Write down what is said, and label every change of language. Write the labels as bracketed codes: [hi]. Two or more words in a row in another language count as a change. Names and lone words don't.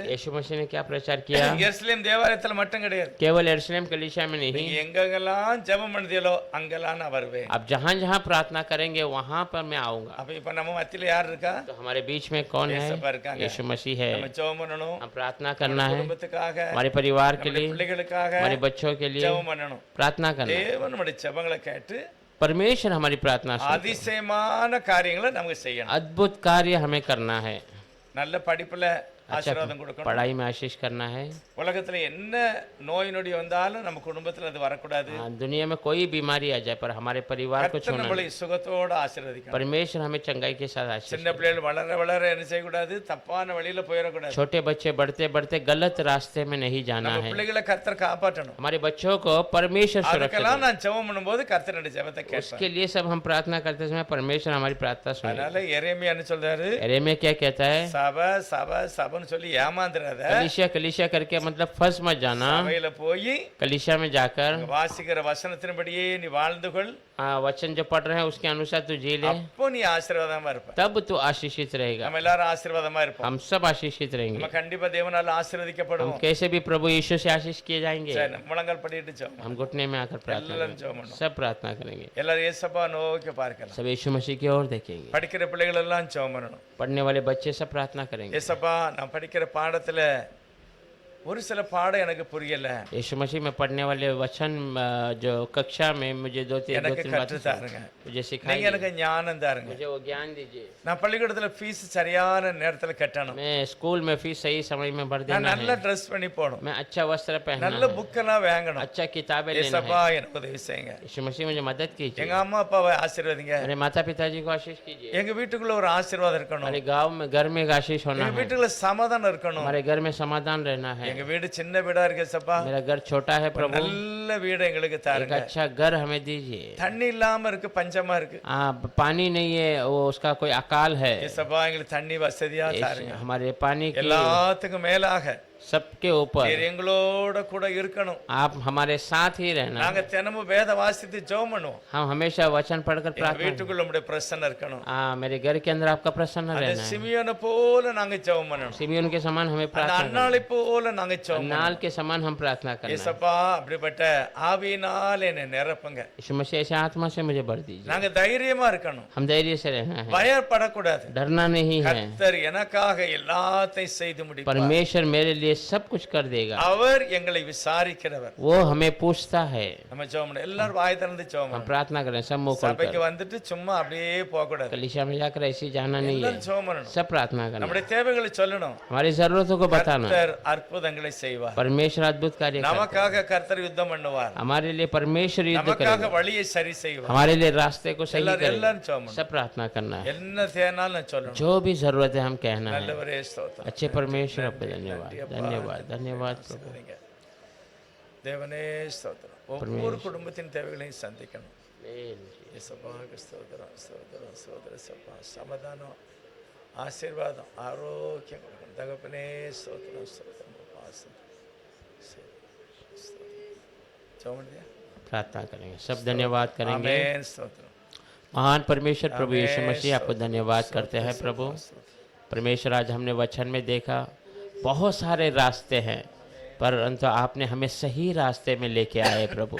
[hi] यीशु मसीह ने क्या प्रचार किया? [ta] எருசலேம் தேவாலயத்துல மட்டும் கிடையாது, [hi] केवल यरूशलेम कलीसिया में [ta] நீங்க [hi] नहीं, [ta] எங்கெங்கெல்லாம் ஜெபம் பண்ணுதீங்களோ அங்கெல்லாம் நான் வருவேன். [hi] आप जहाँ जहाँ प्रार्थना करेंगे वहाँ पर मैं आऊंगा। [ta] அப்ப இப்ப நம்ம மத்தியில யார் இருக்கா? [hi] तो हमारे बीच में कौन [ta] இயேசுப்பா [hi] है? [ta] இருக்காங்க. [hi] यीशु मसीह है। [ta] நம்ம ஜெபம் பண்ணணும், [hi] हम प्रार्थना करना है, [ta] குடும்பத்துக்காக, [hi] हमारे परिवार के [ta] நம்முடைய [hi] लिए, [ta] பிள்ளைகளுக்காக [hi] हमारे बच्चों के लिए [ta] ஜெபம் பண்ணணும். [hi] प्रार्थना करना है। [ta] தேவன் நம்முடைய ஜெபங்களை கேட்டு [hi] परमेश्वर हमारी प्रार्थना सुनता है। [ta] அதிசயமான காரியங்களை நமக்கு செய்யணும். [hi] अद्भुत कार्य हमें करना है। [ta] நல்ல படிப்புல [hi] अच्छा [ta] ஆசீர்வாதம் கொடுக்கணும். [hi] पढ़ाई में आशीष करना है। [ta] உலகத்துல என்ன நோய் நொடி வந்தாலும் நம்ம குடும்பத்துல அது வரக்கூடாது. [hi] हाँ, दुनिया में कोई बीमारी आ जाए पर हमारे परिवार को [ta] கர்த்தர் [hi] छूना [ta] நம்மளை [hi] नहीं। [ta] சுகத்தோட ஆசீர்வதிக்கணும். [hi] परमेश्वर हमें चंगाई के साथ आशीष [ta] சின்ன பிள்ளைகள் வளர வளர என்ன செய்யக்கூடாது? தப்பான வழியில போயிடக்கூடாது. [hi] छोटे बच्चे बढ़ते बढ़ते गलत रास्ते में नहीं जाना [ta] நம்ம [hi] है। [ta] பிள்ளைகளை கர்த்தர் காப்பாற்றணும். [hi] हमारे बच्चों को परमेश्वर सुरक्षा [ta] அதுக்கெல்லாம் நான் ஜெபம் பண்ணும்போது கர்த்தர் என்னுடைய ஜெபத்தை [hi] दे। [ta] கேட்பார். [hi] उसके लिए सब हम प्रार्थना करते समय परमेश्वर हमारी प्रार्थना सुने। [ta] அதனால எரேமியா என்ன சொல்றாரு? [hi] एरेमिया क्या कहता है? [ta] சபை சபை சபைன்னு சொல்லி ஏமாந்துறாத. [hi] कलीसिया कलीसिया करके मतलब फंस मत जाना। [ta] சபையில போய் [hi] कलीसिया में जाकर [ta] வாசிக்கிற வசனத்தின்படியே நீ வாழ்ந்து கொள், [hi] वचन जो पढ़ रहे हैं उसके अनुसार तू जी ले, [ta] அப்போ நீ ஆசீர்வாதமா இருப்ப. [hi] तब तू आशीषित रहेगा। [ta] நம்ம எல்லாரும் ஆசீர்வாதமா இருப்போம். [hi] हम सब आशीषित रहेंगे। [ta] நம்ம கண்டிப்பா தேவனால [hi] हम [ta] ஆசீர்வதிக்கப்படுவோம். [hi] कैसे भी प्रभु यीशु से आशीष किए जाएंगे। [ta] சரி, முழங்கால் படிட்டு ஜெபம். [hi] हम घुटने में आकर प्रार्थना [ta] எல்லாரும் [hi] करेंगे, [ta] ஜெபம் பண்ணுவோம். [hi] सब प्रार्थना करेंगे, [ta] எல்லாரும் இயேசுப்பா நோக்கி பார்க்கலாம். [hi] सब यीशु मसीह की ओर देखेंगे। [ta] படிக்கிற பிள்ளைகள் எல்லாம் ஜெபம் பண்ணணும். [hi] पढ़ने वाले बच्चे सब प्रार्थना करेंगे। [ta] இயேசுப்பா நான் படிக்கிற பாடத்துல ஒரு சில பாடம் எனக்கு புரியல, [hi] यीशु मसीह में पढ़ने वाले वचन जो कक्षा में मुझे दो तीन [ta] எனக்கு [hi] बातें [ta] கற்று தாருங்க. [hi] मुझे [ta] நீங்க [hi] सिखाइए, [ta] எனக்கு ஞானம் தாருங்க. [hi] मुझे वो ज्ञान दीजिए। [ta] நான் பள்ளிக்கூடத்துல ஃபீஸ் சரியான நேரத்துல கட்டணும். [hi] मैं स्कूल में फीस सही समय में भर [ta] நான் [hi] देना [ta] நல்ல [hi] है। [ta] ட்ரெஸ் பண்ணி போகணும். [hi] मैं अच्छा वस्त्र पहनना [ta] நல்ல [hi] है, [ta] புக்கெல்லாம் வாங்கணும். [hi] अच्छा किताबें लेना [ta] இயேசுப்பா [hi] है। [ta] எனக்கு உதவி செய்யுங்க. [hi] यीशु मसीह मुझे मदद कीजिए। [ta] எங்க அம்மா அப்பாவை ஆசீர்வதிங்க. [hi] मेरे माता पिताजी को आशीष कीजिए। [ta] எங்க வீட்டுக்குள்ள ஒரு ஆசீர்வாதம் இருக்கணும். [hi] हमारे गांव में घर में एक आशीष होना [ta] எங்க [hi] है। [ta] வீட்டுக்குள்ள சமாதானம் இருக்கணும். [hi] हमारे घर में समाधान रहना है। [ta] எங்க வீடு சின்ன வீடா இருக்கு சப்பா, [hi] मेरा घर छोटा है प्रभु, [ta] நல்ல வீடு எங்களுக்கு [hi] एक [ta] தாருங்க. [hi] अच्छा घर हमें दीजिए। [ta] தண்ணி இல்லாம இருக்கு, பஞ்சமா இருக்கு. [hi] पानी नहीं है, वो उसका कोई अकाल है। [ta] ஏசப்பா எங்களுக்கு தண்ணி வசதியா தாருங்க. [hi] हमारे पानी की [ta] எல்லாத்துக்கும் மேலாக [hi] सबके ऊपर [ta] நீர் எங்களோட கூட இருக்கணும். [hi] आप हमारे साथ ही रहना [ta] நாங்க [hi] है। [ta] தினமும் வேத வாசித்து ஜெபம் பண்ணுவோம். [hi] हम हमेशा वचन पढ़कर [ta] எங்க [hi] प्रार्थना [ta] வீட்டுக்குள்ள உம்முடைய பிரசன்னம் இருக்கணும். [hi] मेरे घर के अंदर आपका प्रसन्न [ta] அந்த [hi] रहना है। [ta] சிமியோனை போல நாங்க ஜெபம் பண்ணணும். [hi] सिमियोन के समान हमें [ta] அந்த [hi] प्रार्थना [ta] அன்னாளை போல நாங்க [hi] करना, [ta] ஜெபம் नाल பண்ணணும். [hi] के समान हम प्रार्थना करना है। [ta] ஏசப்பா அப்படிப்பட்ட ஆவியினால் என்னை நிரப்புங்க. [hi] यीशु मसीह ऐसे आत्मा से मुझे भर दीजिए। [ta] நாங்க தைரியமா இருக்கணும், [hi] हम धैर्य से रहना है, [ta] பயப்படக்கூடாது. [hi] डरना नहीं है। [ta] கர்த்தர் எனக்காக எல்லாத்தையும் செய்து முடிப்பார். [hi] परमेश्वर मेरे लिए सब कुछ कर देगा। [ta] அவர் எங்களை விசாரிக்கிறவர். [hi] वो हमें पूछता है। [ta] நம்ம ஜெபம் பண்ணணும். எல்லாரும் வாய் திறந்து ஜெபம் [hi] हम [ta] பண்ணணும். [hi] प्रार्थना करें सब मुंह खोलकर। [ta] சபைக்கு வந்துட்டு சும்மா அப்படியே போக கூடாது. [hi] कलीसिया में जाकर ऐसे जाना नहीं है, [ta] எல்லாரும் ஜெபம் பண்ணணும். [hi] सब प्रार्थना करना, [ta] நம்முடைய தேவைகளை சொல்லணும். [hi] हमारी जरूरतों को बताना। [ta] கர்த்தர் அற்புதங்களை செய்வார். [hi] परमेश्वर अद्भुत कार्य करता है। [ta] நமக்காக கர்த்தர் யுத்தம் பண்ணுவார். [hi] हमारे लिए परमेश्वर युद्ध [ta] நமக்காக [hi] करेगा, [ta] வழியை சரி செய்வார். [hi] हमारे लिए रास्ते को सही [ta] எல்லாரும் [hi] करेगा। [ta] எல்லாரும் ஜெபம் பண்ணணும். [hi] सब प्रार्थना करना है, [ta] என்ன தேனாலும் சொல்லணும். [hi] जो भी जरूरत है हम कहना है। [ta] நல்லவரே ஸ்தோத்திரம். [hi] अच्छे परमेश्वर आपको धन्यवाद, धन्यवाद, धन्यवाद प्रभु। [ta] தேவனே ஸ்தோத்திரம். ஒவ்வொரு குடும்பத்தின் தேவைகளையும் சந்திக்கணும். இயேசுவாக்கு ஸ்தோத்திரம், ஸ்தோத்திரம், ஸ்தோத்திரம். சப்பா சமாதானம், ஆசீர்வாதம், ஆரோக்கியம் கொடுக்கணும். தகப்பனே ஸ்தோத்திரம், ஸ்தோத்திரம். பாசம் [hi] प्रार्थना करेंगे, सब धन्यवाद करेंगे। आमेन, स्तोत्र। महान परमेश्वर प्रभु आमेन, यीशु मसीह आपको स्तोत्र, धन्यवाद स्तोत्र, करते हैं स्तोत्र, प्रभु। स्तोत्र। परमेश्वर आज हमने वचन में देखा बहुत सारे रास्ते हैं, परंतु आपने हमें सही रास्ते में लेके आए प्रभु।